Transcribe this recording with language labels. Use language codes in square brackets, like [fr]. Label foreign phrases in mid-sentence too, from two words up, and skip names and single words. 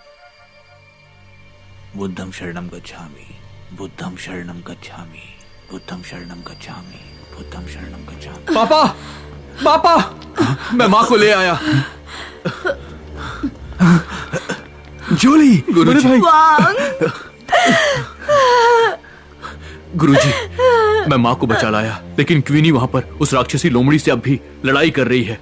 [sa] बुद्धं शरणं गच्छामि, बुद्धं शरणं गच्छामि, बुद्धं शरणं गच्छामि, बुद्धं शरणं गच्छामि। [hi] पापा, पापा, मैं माँ को ले आया। जूली, गुरुजी, गुरुजी, मैं माँ को बचा लाया, लेकिन क्वीनी वहां पर उस राक्षसी लोमड़ी से अब भी लड़ाई कर रही है।